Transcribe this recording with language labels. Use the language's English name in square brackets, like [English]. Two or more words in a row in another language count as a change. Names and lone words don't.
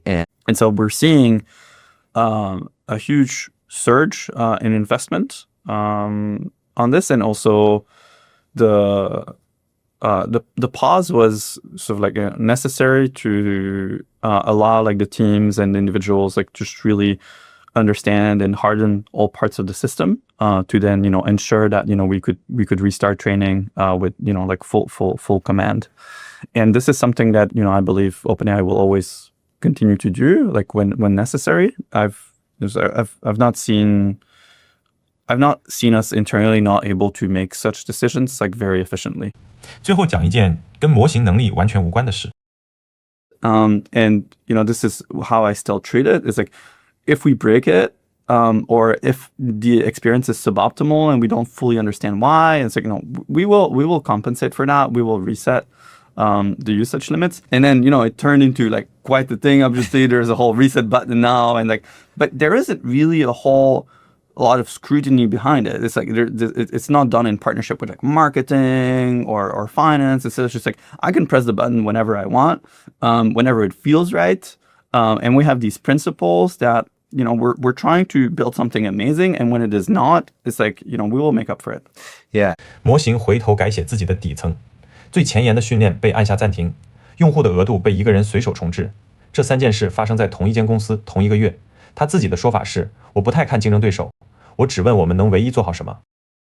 [English] And so we're seeing a huge surge in investment on this, and also the pause was sort of like necessary to allow like the teams and individuals like just really understand and harden all parts of the system to then, you know, ensure that, you know, we could restart training with, you know, like full command. And this is something that, you know, I believe OpenAI will always continue to do, like when necessary. I've not seen us internally not able to make such decisions like very efficiently. [Chinese] 最後講一件跟模型能力完全無關的事。 [English] And, you know, this is how I still treat it. It's like, if we break it, or if the experience is suboptimal and we don't fully understand why, it's like, you know, we will compensate for that. We will reset. the usage limits. And then, it turned into like quite the thing. Obviously, there's a whole reset button now, but there isn't really a lot of scrutiny behind it. It's like it's not done in partnership with like marketing or finance. It's just like I can press the button whenever I want, whenever it feels right. And we have these principles that we're trying to build something amazing, and when it is not, it's like we will make up for it. Yeah. [Chinese] 模型回头改写自己的底层，最前沿的训练被按下暂停，用户的额度被一个人随手重置。这3件事发生在同一间公司同一个月。他自己的说法是：我不太看竞争对手，我只问我们能唯一做好什么。